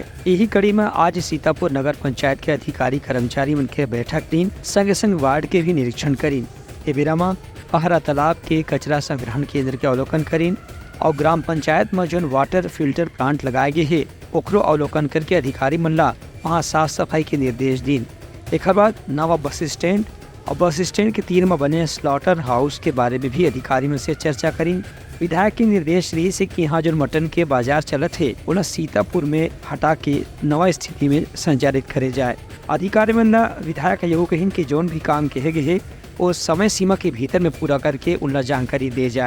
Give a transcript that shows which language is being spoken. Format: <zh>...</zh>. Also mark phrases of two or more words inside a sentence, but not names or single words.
<hne>यही कड़ी में आज सीतापुर नगर पंचायत के अधिकारी कर्मचारी मन के बैठक दिन संग संग वार्ड के भी निरीक्षण करीन। ए बेरा पहरा तालाब के कचरा संग्रहण केंद्र के अवलोकन करीन और ग्राम पंचायत में जो वाटर फिल्टर प्लांट लगाए गए है ओकरो अवलोकन करके अधिकारी मन ला वहाँ साफ सफाई के निर्देश दीन। एक बाद नवा बस स्टैंड और बस स्टैंड के तीर में बने स्लॉटर हाउस के बारे में भी अधिकारी में से चर्चा करी। विधायक के निर्देश रही से कि यहाँ जो मटन के बाजार चलत है उन्हें सीतापुर में हटा के नवा स्थिति में संचालित करे जाए। अधिकारी में विधायक यही कहिन कि जोन भी काम कहे गए है वो समय सीमा के भीतर में पूरा करके उन्हें जानकारी दे जाए।</hne>